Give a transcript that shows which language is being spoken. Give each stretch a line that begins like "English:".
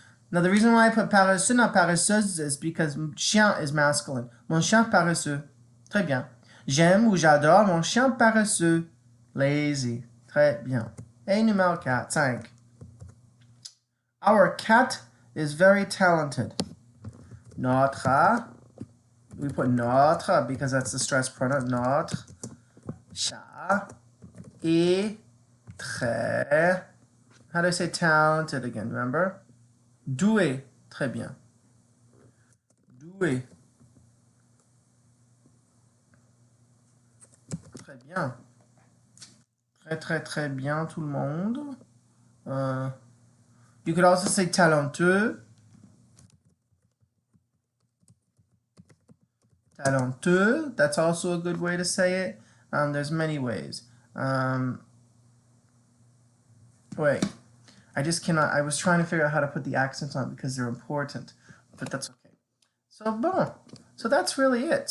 English: Now the reason why I put paresseux, not paresseuse, is because chien is masculine.
French: Mon chien paresseux. Très bien. J'aime ou j'adore mon chien paresseux. Lazy. Très bien. Et numéro 4, 5.
English: Our cat is very talented. Notre. We put notre because that's the stress pronoun.
French: Notre chat est très
English: How do I say talented again, remember?
French: Doué, très bien. Doué. Très bien. Très, très, très bien, tout le monde.
English: You could also say talentueux. Talentueux, that's also a good way to say it. There's many ways. Wait, I just cannot, I was trying to figure out how to put the accents on because they're important, but that's okay. So, bon. So that's really it.